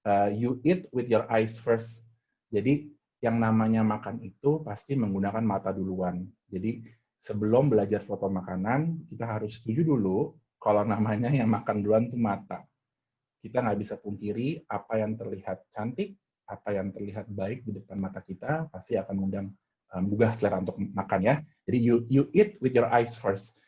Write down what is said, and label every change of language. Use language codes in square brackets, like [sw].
[en] You eat with your eyes first. [id] Jadi yang namanya makan itu pasti menggunakan mata duluan. Jadi sebelum belajar foto makanan, kita harus setuju dulu kalau namanya yang makan duluan itu mata. Kita nggak bisa pungkiri apa yang terlihat cantik, apa yang terlihat baik di depan mata kita, pasti akan menggugah selera untuk makan ya. [en] Jadi you eat with your eyes first.